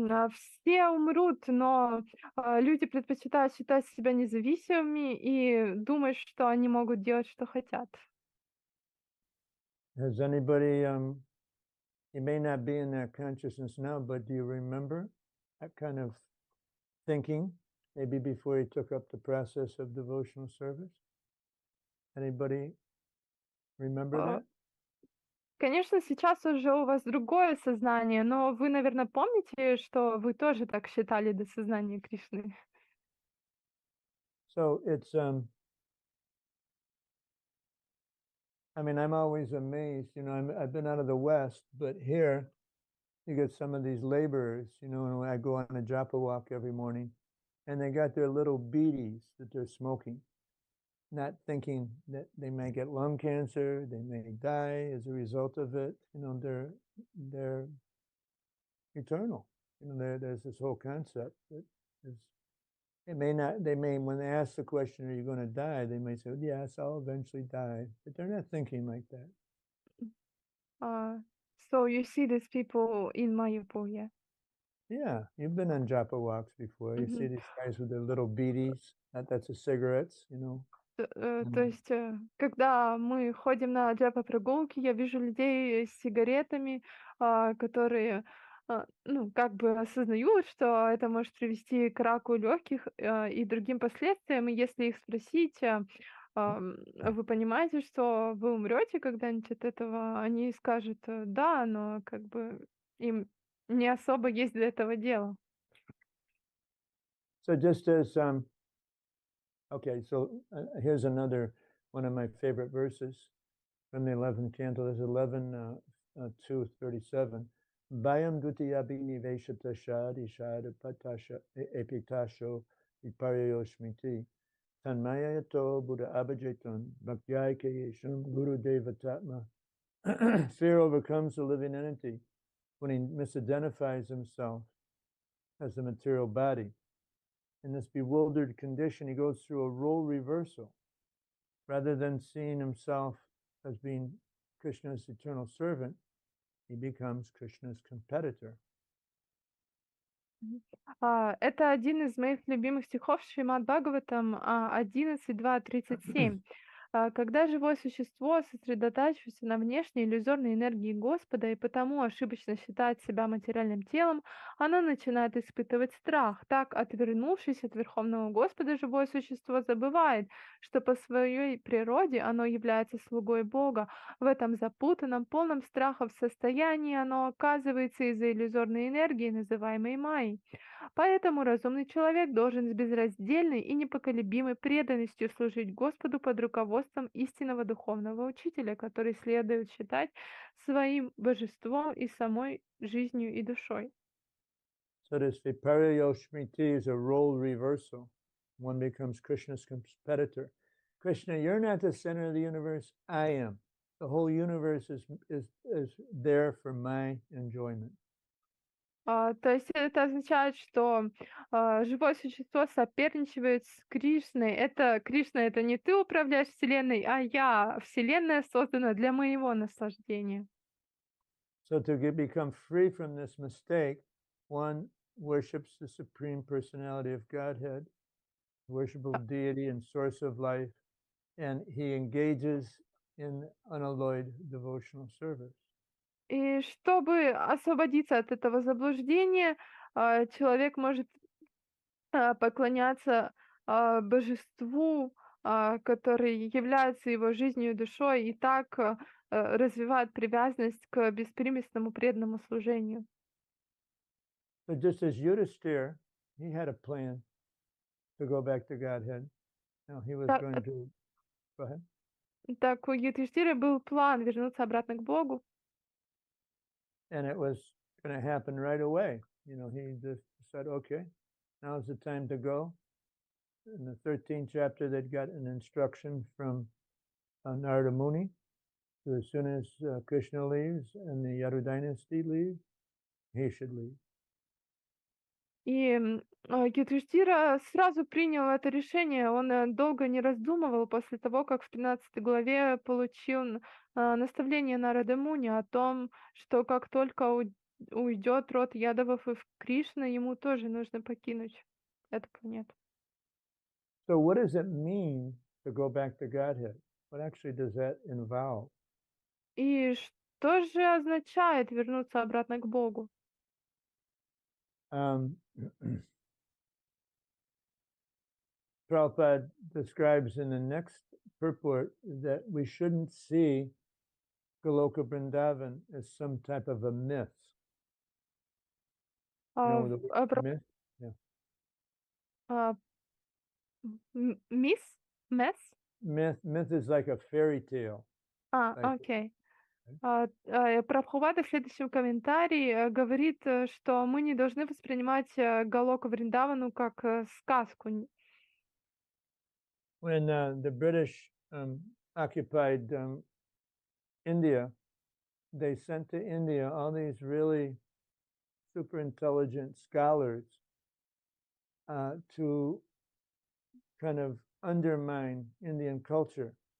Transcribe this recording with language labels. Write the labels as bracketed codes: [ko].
[ru] Все умрут, но люди предпочитают считать себя независимыми и думать, что они могут делать, что хотят. [en] Has anybody, you may not be in that consciousness now, but do you remember that kind of thinking, maybe before you took up the process of devotional service? Anybody remember А, that? [ru] Конечно, сейчас уже у вас другое сознание, но вы, наверное, помните, что вы тоже так считали до сознания Кришны. [en] So it's, I mean, I'm always amazed, you know, I've been out of the West, but here you get some of these laborers, you know, and I go on a japa walk every morning and they got their little beaties that they're smoking, not thinking that they may get lung cancer, they may die as a result of it. You know, they're eternal. You know, there's this whole concept that is, they may, when they ask the question, are you going to die? They may say, yes, I'll eventually die, but they're not thinking like that. So you see these people in Mayapur, yeah? Yeah, you've been on japa walks before. You see Мгм. these guys with their little beaties. That's a cigarettes, you know. [ru] То есть, когда мы ходим на джапа-прогулки, я вижу людей с сигаретами, которые, ну, как бы осознают, что это может привести к раку легких, и другим последствиям. И если их спросить, вы понимаете, что вы умрете когда-нибудь от этого, они скажут, да, но как бы им не особо есть для этого дела. [en] So just as okay, so here's another one of my favorite verses from the 11th canto. There's 11:2:37. [sa] Bayam dutiyabini veshata shad ishad patasha epitasho viparyo shmiti tanmayato buddha abhajeton bhaktyai kayesham guru devatatma. [en] Fear overcomes the living entity when he misidentifies himself as the material body. In this bewildered condition, he goes through a role reversal. Rather than seeing himself as being Krishna's eternal servant, he becomes Krishna's competitor. [ru] Это один из моих любимых стихов Шримад Бхагаватам 11.2.37. Когда живое существо сосредотачивается на внешней иллюзорной энергии Господа и потому ошибочно считает себя материальным телом, оно начинает испытывать страх. Так, отвернувшись от Верховного Господа, живое существо забывает, что по своей природе оно является слугой Бога. В этом запутанном, полном страхов состоянии оно оказывается из-за иллюзорной энергии, называемой майей. Поэтому разумный человек должен с безраздельной и непоколебимой преданностью служить Господу под руководством истинного духовного учителя, который следует считать своим божеством и самой жизнью и душой. [en] So this Viparyo Shmiti is a role reversal. One becomes Krishna's competitor. Krishna, you're not the center of the universe. I am. The whole universe is there for my enjoyment. [ru] То есть это означает, что живое существо соперничает с Кришной. Кришна — это не ты управляешь Вселенной, а я. Вселенная создана для моего наслаждения. [en] So to become free from this mistake, one worships the Supreme Personality of Godhead, worshipable deity and source of life, and he engages in unalloyed devotional service. [ru] И чтобы освободиться от этого заблуждения, человек может поклоняться божеству, который является его жизнью и душой, и так развивает привязанность к беспримесному преданному служению. [en] But just as Yudhisthira, he had a plan to go back to Godhead. Now he was going to go ahead. [ru] Так у Юдхиштира был план вернуться обратно к Богу. [en] And it was going to happen right away. You know, he just said, okay, now's the time to go. In the 13th chapter, they'd got an instruction from Narada Muni. So as soon as Krishna leaves and the Yadu dynasty leaves, he should leave. [ru] И Юдхиштира сразу принял это решение. Он долго не раздумывал после того, как в 13 главе получил наставление Нарады Муни о том, что как только уйдет род Ядовов и в Кришна, ему тоже нужно покинуть эту планету. [en] So what does it mean to go back to Godhead? What actually does that involve? [ru] И что же означает вернуться обратно к Богу? [en] Prabhupada describes in the next purport that we shouldn't see Goloka Vrindavan as some type of a myth. You know the word myth? Yeah. [ru] Месс? [en] Myth is like a fairy tale. [ru] Окей. Прабхупада в следующем комментарии говорит, что мы не должны воспринимать Галока Вриндавану как сказку. [en] When the British occupied India, they sent to India all these really super intelligent scholars to kind of undermine Indian culture.